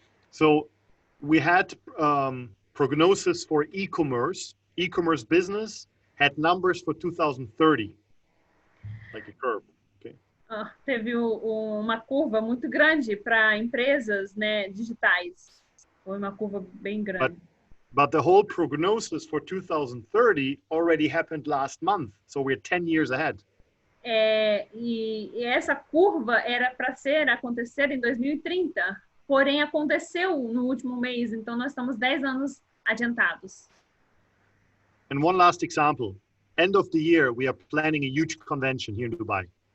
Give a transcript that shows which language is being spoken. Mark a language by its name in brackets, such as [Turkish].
[English] So we had prognosis for e-commerce. E-commerce business had numbers for 2030. Like a curve, okay? [Portuguese] Teve uma curva muito grande para empresas, né, digitais. Foi uma curva bem grande. [English] But the whole prognosis for 2030 already happened last month, so we're 10 years ahead. [Portuguese] E essa curva era para acontecer em 2030, porém aconteceu no último mês, então nós estamos 10 anos adiantados. [English] And one last example. End of the year, we are planning a huge convention here in Dubai.